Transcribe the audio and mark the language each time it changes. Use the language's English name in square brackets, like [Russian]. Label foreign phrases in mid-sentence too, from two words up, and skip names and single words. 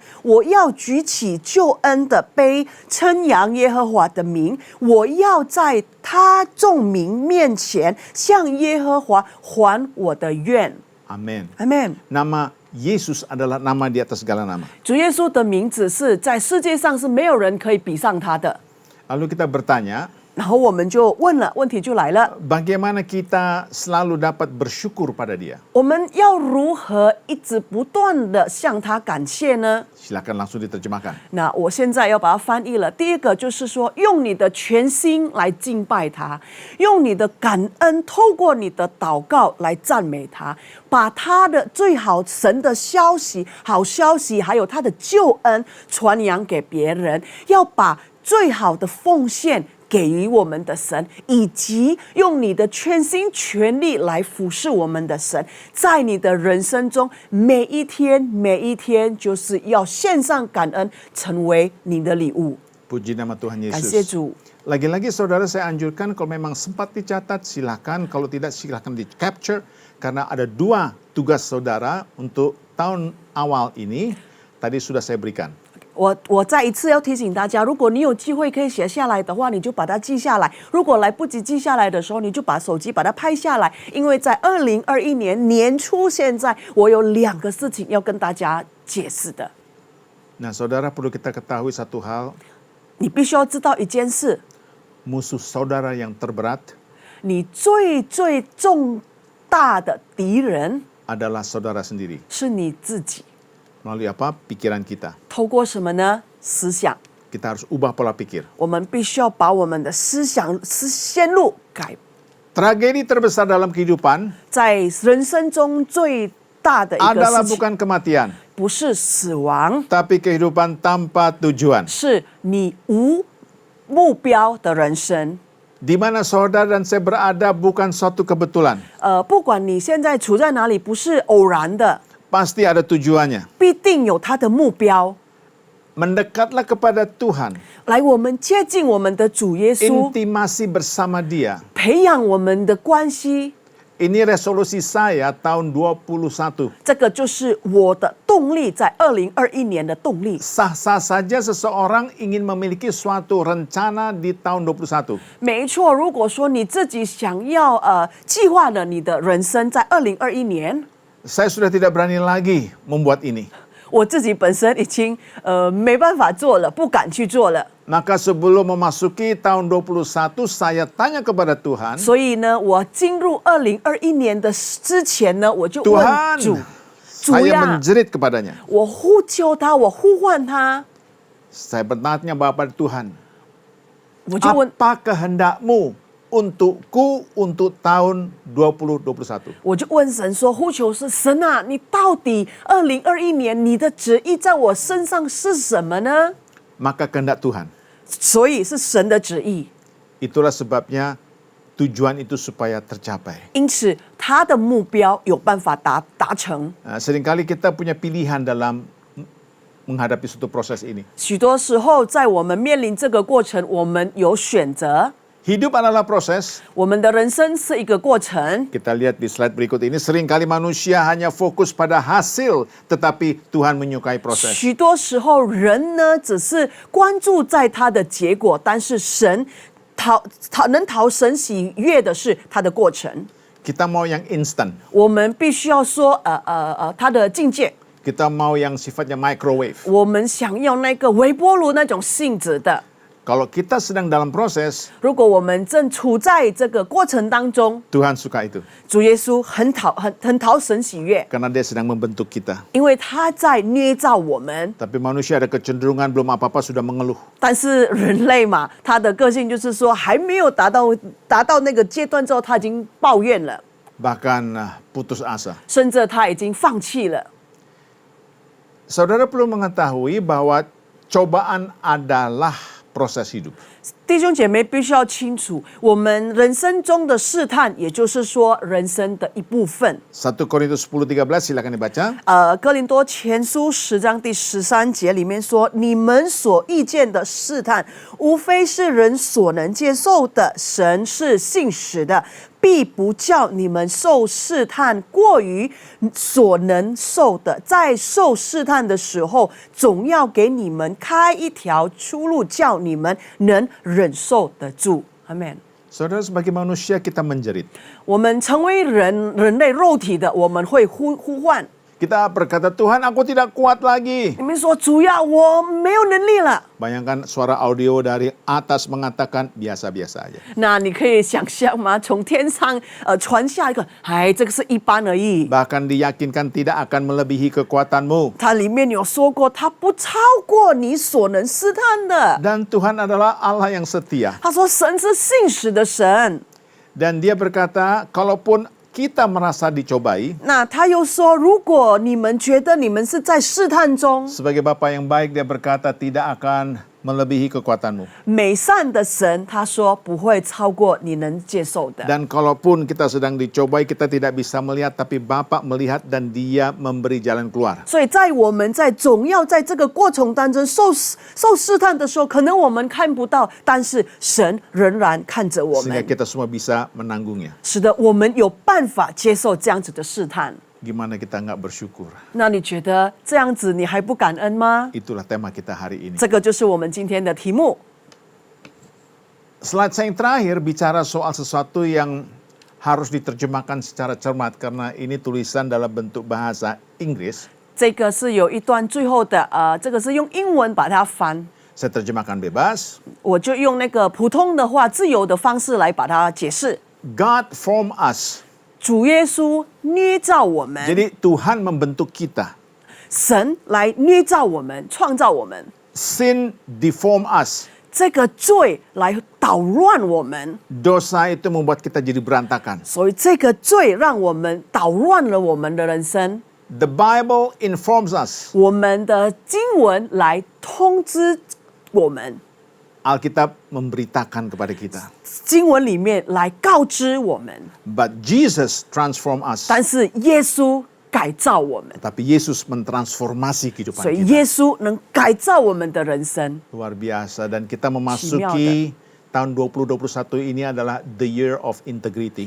[Chinese] 我要举起救恩的杯，称扬耶和华的名。我要在他众民面前向耶和华还我的愿。 [Indonesian] Amin. [Chinese] Amen。 [Indonesian] Nama Yesus adalah nama di atas segala nama. [Chinese] 主耶稣的名字是在世界上是没有人可以比上他的。 [Indonesian] Lalu kita bertanya, [Chinese] 然后我们就问了，问题就来了， [Indonesian] bagaimana kita selalu dapat bersyukur pada Dia? [Chinese] 我们要如何一直不断的向他感谢呢？ [Indonesian] Silakan langsung diterjemahkan. [Chinese] 那我现在要把它翻译了。第一个就是说，用你的全心来敬拜他，用你的感恩，透过你的祷告来赞美他，把他的最好神的消息、好消息，还有他的救恩传扬给别人，要把最好的奉献给予我们的神，以及用你的全心全力来服侍我们的神，在你的人生中每一天就是要献上感恩，成为你的礼物。 [Indonesian] Puji nama Tuhan [Chinese] 感谢 [Indonesian] Yesus. [Chinese] 主。 [Indonesian] Lagi-lagi saudara saya anjurkan kalau memang sempat dicatat silakan, kalau tidak silakan di capture karena ada 2 tugas saudara untuk tahun awal ini tadi sudah saya berikan. [Chinese] 我再一次要提醒大家，如果你有机会可以写下来的话，你就把它记下来；如果来不及记下来的时候，你就把手机把它拍下来。因为在2021年年初，现在我有2个事情要跟大家解释的。 [Indonesian] Nah, saudara perlu kita ketahui satu hal, [Chinese] 你必须要知道一件事， [Indonesian] musuh saudara yang terberat [Chinese] 你最大的敌人 [Indonesian] adalah saudara sendiri. [Chinese] 是你自己。 [Indonesian] Melalui apa? Pikiran kita. [Chinese] 透过什么呢？思想。 [Indonesian] Kita harus ubah pola pikir. [Chinese] 我们必须要把我们的思想线路改。 [Indonesian] Tragedi terbesar dalam kehidupan [Chinese] 在人生中最大的一个 [Indonesian] adalah [Chinese] 事情， [Indonesian] bukan kematian, [Chinese] 不是死亡， [Indonesian] tapi kehidupan tanpa tujuan. [Chinese] 是你无目标的人生。 [Indonesian] Di mana saudara dan saya berada bukan suatu kebetulan. [Chinese] 不管你现在处在哪里，不是偶然的， [Indonesian] Pasti ada tujuannya. [Chinese] 必定有它的目标。 [Indonesian] Mendekatlah kepada Tuhan. [Chinese] 来，我们接近我们的主耶稣， [Indonesian] Intimasi bersama Dia. [Chinese] 培养我们的关系。 [Indonesian] Ini resolusi saya tahun 21. [Chinese] 这个就是我的动力，在2021年的动力。 [Indonesian] Sah-sah saja seseorang ingin memiliki suatu rencana di tahun 21. [Chinese] 没错，如果说你自己想要计划了你的人生，在2021年， [Indonesian] Saya sudah tidak berani lagi membuat ini. [Chinese] 我自己本身已经没办法做了，不敢去做了。 [Indonesian] Maka sebelum memasuki tahun 21, saya tanya kepada Tuhan, [Chinese] 所以呢，我进入2021年的之前呢，我就问 [Indonesian] Tuhan, [Chinese] 主，主 [Indonesian] saya [Chinese] 呀， [Indonesian] menjerit kepadanya. [Chinese] 我呼求他，我呼唤他， [Indonesian] Saya bertanya kepada Tuhan, [Chinese] 我就问， [Indonesian] apa kehendakmu untukku untuk tahun 2021? [Chinese] 我就问神说，呼求是神啊，你到底2021年你的旨意在我身上是什么呢？ [Indonesian] Maka kehendak Tuhan. [Chinese] 所以是神的旨意， [Indonesian] Itulah sebabnya tujuan itu supaya tercapai. [Chinese] 因此他的目标有办法达成。 [Indonesian] Seringkali kita punya pilihan dalam menghadapi suatu proses ini. [Chinese] 许多时候，在我们面临这个过程，我们有选择。 [Indonesian] Hidup adalah proses. [Chinese] 我们的人生是一个过程。 [Indonesian] Kita lihat di slide berikut ini, seringkali manusia hanya fokus pada hasil, tetapi Tuhan menyukai proses. [Chinese] 许多时候，人呢只是关注在他的结果，但是神能讨神喜悦的是他的过程。 [Indonesian] Kita mau yang instan. [Chinese] 我们必须要说，他的境界。 [Indonesian] Kita mau yang sifatnya microwave. [Chinese] 我们想要那个微波炉那种性质的。 [Indonesian] Kalau kita sedang dalam proses, [Chinese] 如果我们正处在这个过程当中， [Indonesian] Tuhan suka itu. [Chinese] 主耶稣很讨神喜悦， [Indonesian] Karena dia sedang membentuk kita. [Chinese] 因为他在捏造我们。 [Indonesian] Tapi manusia ada kecenderungan belum apa-apa sudah mengeluh. [Chinese] 但是人类嘛，他的个性就是说，还没有达到那个阶段之后，他已经抱怨了， [Indonesian] Bahkan putus asa. [Chinese] 甚至他已经放弃了。 [Indonesian] Saudara perlu mengetahui bahwa cobaan adalah proses hidup. [Chinese] 弟兄姐妹必须要清楚，我们人生中的试探，也就是说人生的一部分。 [Indonesian] 1 Korintus 10:13 silakan dibaca. [Chinese] 哥林多前书10章第13节里面说：“你们所遇见的试探，无非是人所能接受的。神是信实的，必不叫你们受试探过于所能受的。在受试探的时候，总要给你们开一条出路，叫你们能忍受得住。” Amen。 [Indonesian] Saudara, sebagai manusia kita menjerit. [Chinese] 我们成为人类肉体的，我们会呼唤。 [Indonesian] Kita berkata, Tuhan aku tidak kuat lagi. [Chinese] 你们说主要我没有能力了。 [Indonesian] Bayangkan suara audio dari atas mengatakan biasa-biasa aja. [Chinese] 那你可以想象吗？从天上传下一个，这个是一般而已。 [Indonesian] Bahkan diyakinkan tidak akan melebihi kekuatanmu. [Chinese] 它里面有说过，它不超过你所能试探的。 [Indonesian] Dan Tuhan adalah Allah yang setia. [Chinese] 他说神是信实的神。 [Indonesian] Dan dia berkata, kalaupun kita merasa dicobai, [Chinese] 那他又说，如果你们觉得你们是在试探中， [Indonesian] sebagai Bapa yang baik dia berkata tidak akan melebihi kekuatanmu. [Chinese] 美善的神，他说不会超过你能接受的。 [Indonesian] Dan kalaupun kita sedang dicobai, kita tidak bisa melihat, tapi Bapa melihat dan dia memberi jalan keluar. [Chinese] 所以在我们在总要在这个过程当中受试探的时候，可能我们看不到，但是神仍然看着我 [Indonesian] Sehingga [Chinese] 们， [Indonesian] kita semua bisa menanggungnya. [Chinese] 使得我们有办法接受这样子的试探。 [Indonesian] Gimana kita nggak bersyukur? [Chinese] 那你觉得这样子你还不感恩吗？ [Indonesian] Itulah tema kita hari ini. [Chinese] 这个就是我们今天的题目。 [Indonesian] Slide saya yang terakhir bicara soal sesuatu yang harus diterjemahkan secara cermat karena ini tulisan dalam bentuk bahasa Inggris. [Chinese] 这个是有一段最后的这个是用英文把它翻， [Indonesian] Saya terjemahkan bebas. [Chinese] 我就用那个普通的话、自由的方式来把它解释。 [English] God formed us [Chinese] 主耶稣捏造我们， [Indonesian] Jadi Tuhan membentuk kita. [Chinese] 神来捏造我们，创造我们。 [English] Sin deform us. [Chinese] 这个罪来捣乱我们， [Indonesian] Dosa itu membuat kita jadi berantakan. [Chinese] 所以这个罪让我们捣乱了我们的人生。 [English] The Bible informs us. [Chinese] 我们的经文来通知我们， [Indonesian] Alkitab memberitakan kepada kita. [Chinese] 经文里面来告知我们， [English] But Jesus transform us. [Chinese] 但是耶稣改造我们， [Indonesian] Tapi Yesus mentransformasi kehidupan [Chinese] 所以 [Indonesian] kita. [Chinese] 耶稣能改造我们的人生。 [Indonesian] Luar biasa. Dan kita memasuki tahun 2021 ini adalah [English] the year of integrity.